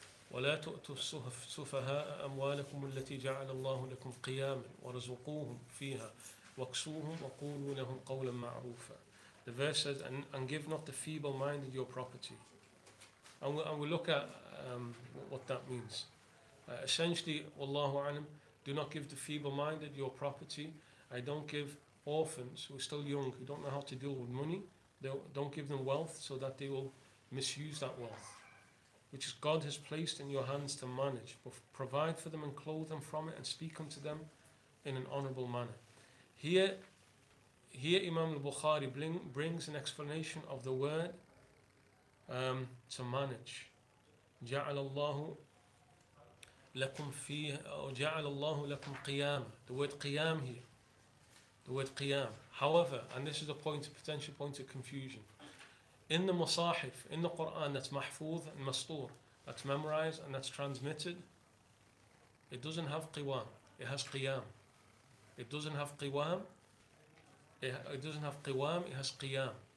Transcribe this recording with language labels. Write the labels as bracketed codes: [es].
[ar] ولا تؤتوا السفهاء أموالكم التي جعل الله لكم قياما وارزقوهم فيها واكسوهم وقولوا لهم قولا معروفا. [en] The verse says, and give not the feeble-minded your property. And we'll look at what that means. Essentially, [ar] Wallahu alam, [en] do not give the feeble-minded your property. I don't give orphans who are still young, who don't know how to deal with money. Don't give them wealth so that they will misuse that wealth, which God has placed in your hands to manage. But provide for them and clothe them from it and speak unto them in an honourable manner. Here Imam Al-Bukhari brings an explanation of the word to manage. [ar] جعل الله لكم فيه أو جعل الله لكم قيام. [en] The word qiyam here. The word qiyam. However, and this is a potential point of confusion, in the Musahif, in the Quran that's mahfuz and mastur, that's memorized and that's transmitted, it doesn't have qiwam, it has qiyam. It doesn't have qiwam, it doesn't have qiwam, it has qiyam.